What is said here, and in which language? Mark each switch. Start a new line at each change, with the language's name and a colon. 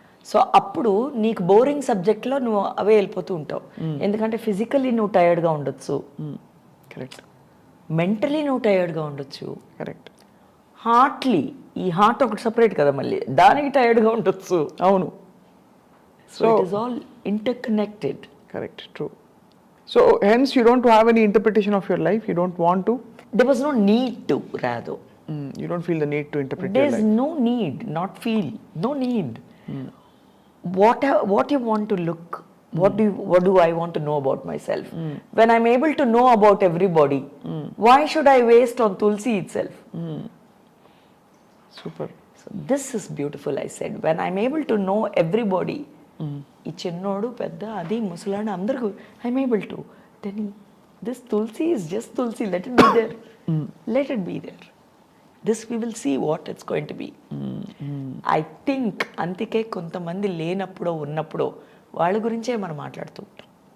Telugu: So అప్పుడు నీకు boring సబ్జెక్ట్లో నువ్వు అవే వెళ్ళిపోతూ ఉంటావు. ఎందుకంటే ఫిజికల్లీ నువ్వు టైర్డ్గా ఉండొచ్చు,
English: Correct.
Telugu: మెంటలీ నువ్వు టైర్డ్గా ఉండొచ్చు,
English: Correct.
Telugu: హార్ట్లీ, ఈ హార్ట్ ఒకటి సపరేట్ కదా, మళ్ళీ దానికి టైర్డ్గా ఉండొచ్చు. అవును.
English: So it is all interconnected. Correct, true. So hence you don't have any interpretation of your life, you don't want to? There was no need to, rather. You don't feel the need to interpret There's your life? no need, not feel, no need. What you want to look, what do I want to know about myself? When I'm able to know about everybody, why should I waste on Tulsi itself? Super. So this is beautiful, I said. When I'm able to know everybody,
Telugu: ఈ చిన్నోడు పెద్ద అది ముసలాడు అందరికీ
English: I'm able to, then this tulsi is just tulsi, let it be there, let it be there. This we will see what it's going to be. I think
Telugu: అందుకే కొంతమంది లేనప్పుడో ఉన్నప్పుడో వాళ్ళ గురించే మనం మాట్లాడుతూ ఉంటాం.